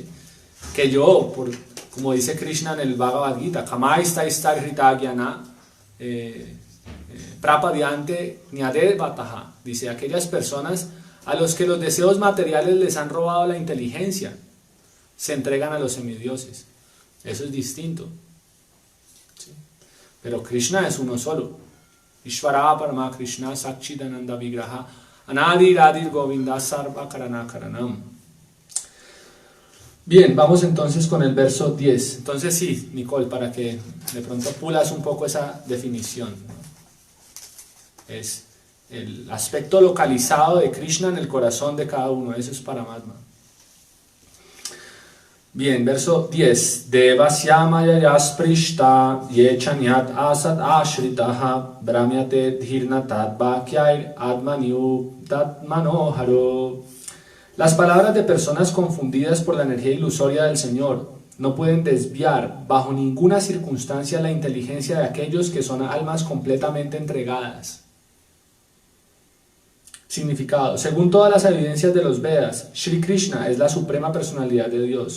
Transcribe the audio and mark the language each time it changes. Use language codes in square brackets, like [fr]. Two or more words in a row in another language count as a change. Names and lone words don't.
[es] Que yo, como dice Krishna en el Bhagavad Gita, [sa] प्रपद्यन्ते अन्यदेवताः, [es] dice, aquellas personas a los que los deseos materiales les han robado la inteligencia, se entregan a los semidioses. Eso es distinto. ¿Sí? Pero Krishna es uno solo. [sa] ईश्वर परम कृष्ण सच्चिदानन्द विग्रह अनादि आदिर् गोविन्द सर्व कारण कारणम्. [es] Bien, vamos entonces con el verso 10. Entonces sí, Nicole, para que de pronto pulas un poco esa definición, ¿no? Es el aspecto localizado de Krishna en el corazón de cada uno. Eso es Paramatma. Bien, verso 10. [sa] देवस्य मायया स्पृष्टा ये चान्यद् असद् आश्रिताः भ्राम्यते धीर् न तद् वाक्यैर् आत्मन्युप्त आत्मनो हरौ. [es] Las palabras de personas confundidas por la energía ilusoria del Señor no pueden desviar bajo ninguna circunstancia la inteligencia de aquellos que son almas completamente entregadas. Significado. Según todas las evidencias de los Vedas, Shri Krishna es la suprema personalidad de Dios.